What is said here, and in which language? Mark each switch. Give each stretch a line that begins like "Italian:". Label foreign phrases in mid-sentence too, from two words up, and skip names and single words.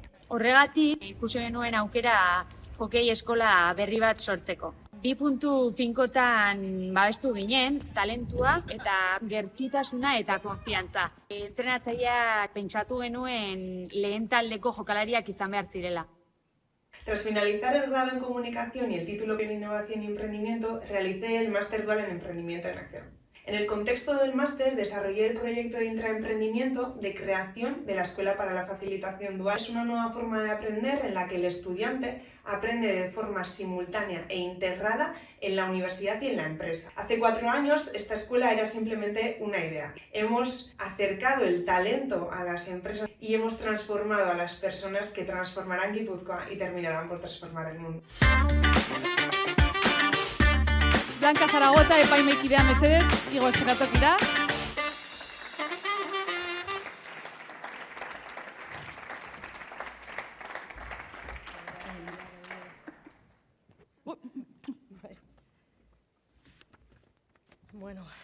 Basque: Horregatik ikusi genuen aukera hokei eskola berri bat sortzeko. 2 puntu finkotan babestu ginen, talentua eta gertutasuna eta konfiantza. Entrenatzaileak pentsatu genuen lehen taldeko jokalariak izan behar zirela.
Spanish: Tras finalizar el grado en comunicación y el título en innovación y emprendimiento, realicé el máster dual en emprendimiento en acción. En el contexto del máster desarrollé el proyecto de intraemprendimiento de creación de la Escuela para la Facilitación Dual. Es una nueva forma de aprender en la que el estudiante aprende de forma simultánea e integrada en la universidad y en la empresa. Hace 4 años esta escuela era simplemente una idea. Hemos acercado el talento a las empresas y hemos transformado a las personas que transformarán Guipúzcoa y terminarán por transformar el mundo.
Basque: Blanca Zaragota, epaimaikidea mesedez, igo estenatokira.
Spanish: Bueno.